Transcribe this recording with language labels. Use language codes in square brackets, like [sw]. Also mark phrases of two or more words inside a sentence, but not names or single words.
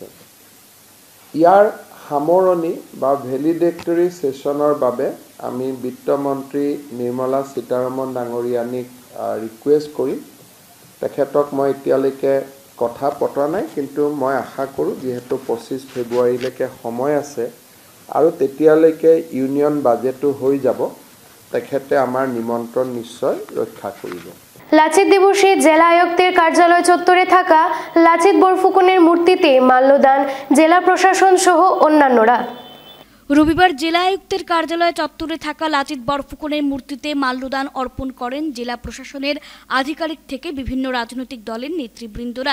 [as] ইয়াৰ সামৰণি বা ভেলিডেক্টৰী ছেশ্যনৰ বাবে আমি বিত্তমন্ত্ৰী নিৰ্মলা সীতাৰমণ ডাঙৰীয়ানীক ৰিকুৱেষ্ট কৰিম। তেখেতক মই এতিয়ালৈকে কথা পতা নাই, কিন্তু মই আশা কৰোঁ যিহেতু 25 ফেব্ৰুৱাৰীলৈকে সময় আছে আৰু তেতিয়ালৈকে ইউনিয়ন বাজেটো হৈ যাব, তেখেতে আমাৰ নিমন্ত্ৰণ নিশ্চয় ৰক্ষা কৰিব। [bn] লাচিত দিবসে জেলা আয়ুক্তের কার্যালয় চত্বরে থাকা লাচিত বরফুকনের মূর্তিতে মাল্যদান জেলা প্রশাসন সহ অন্যান্যরা। রবিবার জেলা আয়ুক্তের কার্যালয় চত্বরে থাকা লাচিত বরফুকনের মূর্তিতে মাল্যদান অর্পণ করেন জেলা প্রশাসনের আধিকারিক থেকে বিভিন্ন রাজনৈতিক দলের নেতৃবৃন্দরা।